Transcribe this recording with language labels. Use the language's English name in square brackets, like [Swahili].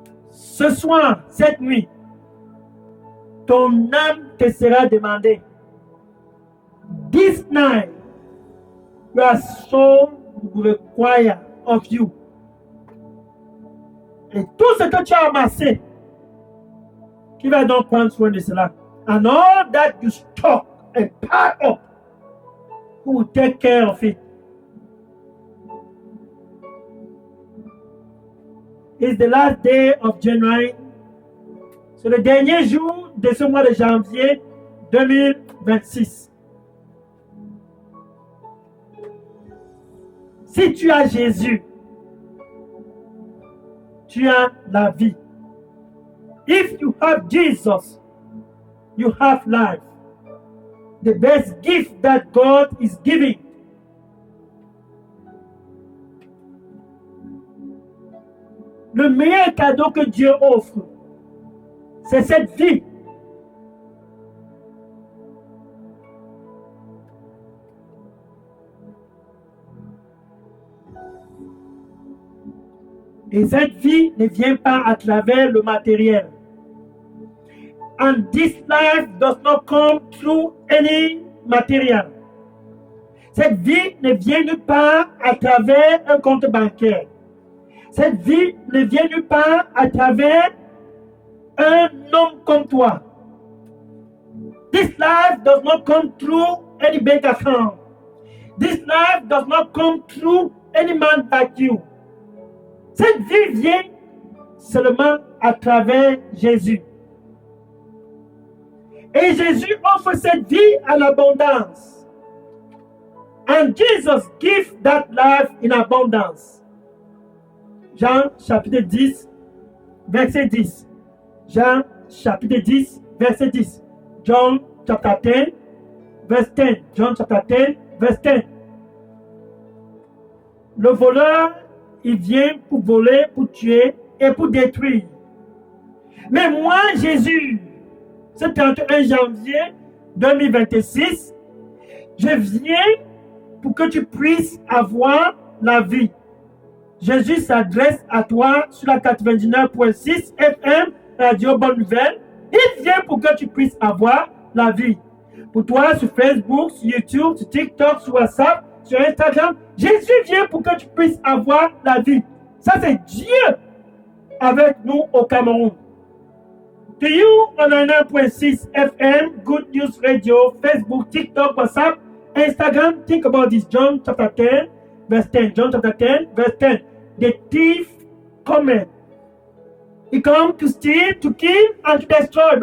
[French] Ce soir, cette nuit, ton âme te sera demandée. [English] This night, your soul will require of you. [French] Et tout ce que tu as amassé, qui va donc prendre soin de cela? [English] And all that you stock and pile up, who will take care of it? It's the last day of January. [French] C'est le dernier jour de ce mois de janvier 2026. Si tu as Jésus, tu as la vie. [English] If you have Jesus, you have life. The best gift that God is giving. [French] Le meilleur cadeau que Dieu offre, c'est cette vie. Et cette vie ne vient pas à travers le matériel. [English] And this life does not come through any material. [French] Cette vie ne vient nulle part à travers un compte bancaire. Cette vie ne vient nulle part à travers un homme comme toi. [English] This life does not come through any bank account. This life does not come through any man like you. [French] Cette vie vient seulement à travers Jésus. Et Jésus offre cette vie en abondance. [English] And Jesus gives that life in abundance. [French] Jean chapitre 10, verset 10. Jean chapitre 10, verset 10. [English] John chapter 10, verse 10. John chapter 10, verse 10. [French] Le voleur, il vient pour voler, pour tuer et pour détruire. Mais moi, Jésus, ce 31 janvier 2026, je viens pour que tu puisses avoir la vie. Jésus s'adresse à toi sur la 99.6 FM, Radio Bonne Nouvelle. Il vient pour que tu puisses avoir la vie. Pour toi, sur Facebook, sur YouTube, sur TikTok, sur WhatsApp, sur Instagram, Jésus vient pour que tu puisses avoir la vie. Ça, c'est Dieu avec nous au Cameroun. [English] To you, on 9.6 FM, Good News Radio, Facebook, TikTok, WhatsApp, Instagram, think about this. John chapter 10, verse 10. John chapter 10, verse 10. The thief cometh. He comes to steal, to kill, and to destroy.